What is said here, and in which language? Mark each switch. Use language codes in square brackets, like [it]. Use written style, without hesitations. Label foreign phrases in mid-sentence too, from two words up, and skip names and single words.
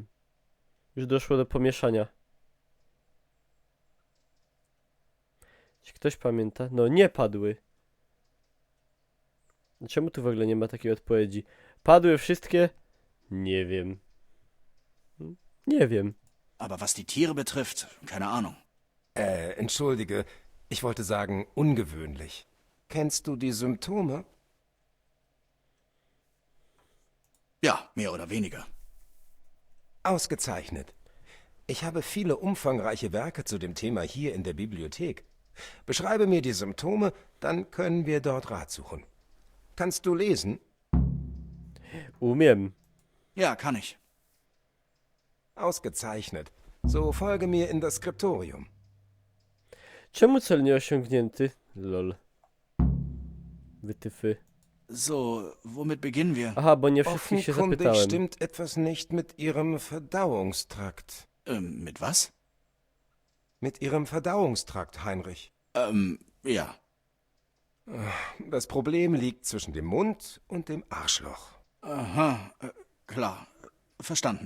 [pl] Już doszło do pomieszania. Czy ktoś pamięta? No, nie padły. Czemu tu w ogóle nie ma takiej odpowiedzi? Padły wszystkie? Nie wiem. Nie wiem. [de] Aber was die Tiere betrifft, keine Ahnung. Entschuldige, ich wollte sagen, ungewöhnlich. Kennst du die Symptome? Ja, mehr oder weniger. Ausgezeichnet. Ich habe viele umfangreiche Werke zu dem Thema hier in der Bibliothek. Beschreibe mir die Symptome, dann können wir dort Rat suchen. Kannst du lesen? [pl] Umiem. [de] Ja, kann ich. Ausgezeichnet. So folge mir in das Skriptorium. [pl] Czemu cel nie osiągnięty? Lol. Wytyfy. [de] So, womit beginnen wir? [pl] Aha, bo nie wszystkich się [de] Offenkundig [pl] zapytałem. [de] stimmt etwas nicht mit ihrem Verdauungstrakt. Mit was? Mit ihrem Verdauungstrakt, Heinrich. Ja. Das Problem liegt zwischen dem Mund und dem Arschloch. Aha, klar. Verstanden.